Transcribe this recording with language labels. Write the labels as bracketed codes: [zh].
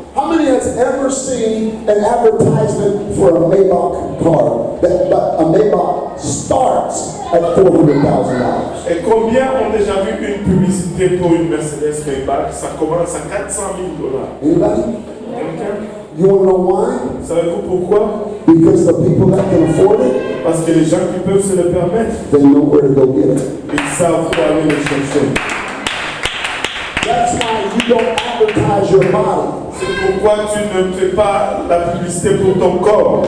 [en] How many has ever seen an advertisement for a Maybach car? But a Maybach starts at $400,000. [fr] Et combien ont déjà vu une publicité pour une Mercedes Maybach? Ça commence à $400 000. [en] Anybody? [fr] Quelqu'un? [en] You want to know why? [fr] Savez-vous pourquoi? [en] Because the people that can afford it, [fr] Parce que les gens qui peuvent se le permettre, [en] they know where to go get it. [fr] ils savent où aller le chercher. [en] That's why you don't advertise your body. [fr] C'est pourquoi tu ne fais pas la publicité pour ton corps.